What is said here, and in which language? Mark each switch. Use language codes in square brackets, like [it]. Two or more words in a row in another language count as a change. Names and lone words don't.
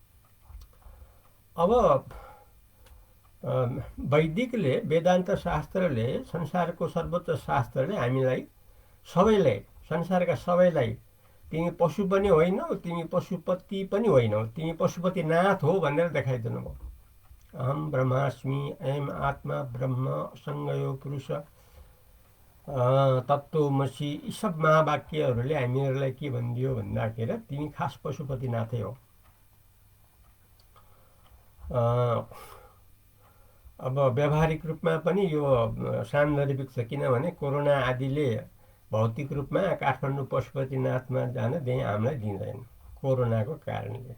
[ne] अब वैदिकले, वेदान्त शास्त्रले, संसारको सर्वोच्च शास्त्रले हामीलाई सबैलाई, संसारका सबैलाई तिमी पशु पनि होइनौ, तिमी पशुपति पनि होइनौ, तिमी पशुपतिनाथ हो भनेर देखाइदिनु भयो। [sa] अहम ब्रह्मास्मि, अयम आत्मा ब्रह्म, असङ्गयो पुरुष, तत्त्वमसि, [ne] यी सब महावाक्यहरूले हामीहरूलाई के भनिदियो भन्दाखेरि तिमी खास पशुपतिनाथै हो। अब व्यावहारिक रूपमा पनि यो सान्दर्भिक छ, किनभने कोरोना आदिले भौतिक रूपमा काठमाडौँ पशुपतिनाथमा जान हामीलाई दिँदैन कोरोनाको कारणले।